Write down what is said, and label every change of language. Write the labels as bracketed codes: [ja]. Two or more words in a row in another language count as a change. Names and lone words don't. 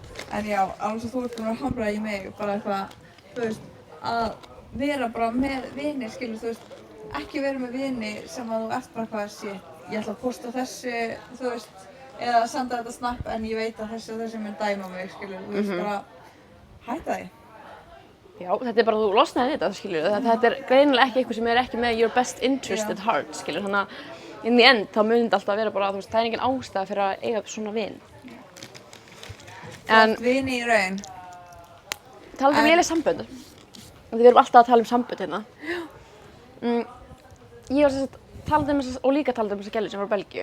[is] En já, alveg svo þú ert búin að hamra í mig, bara eitthvað, þú veist, að vera bara með vini, skilur, þú veist, ekki vera með vini sem að þú ert bara eitthvað, shit, ég ætla að posta þessu, þú veist, eða senda þetta snap en ég veit að þessi og þessi mun dæma mig, skilur, þú veist, bara hætta því. Já, þetta er bara þú losnaði við þetta, skilur. Þetta er greinilega ekki eitthvað sem er ekki með [en] your best interest at heart, [is] skilur. Þannig að [en] in the end [is] þá mun þetta alltaf vera bara, þú veist, það er engin ástæða fyrir að eiga svona vin. En vini í raun. Talað um léleg sambönd. Við erum alltaf að tala um sambönd hérna. Ég var sérst talað um þess og líka talað um þessa gælu sem var á Belgíu.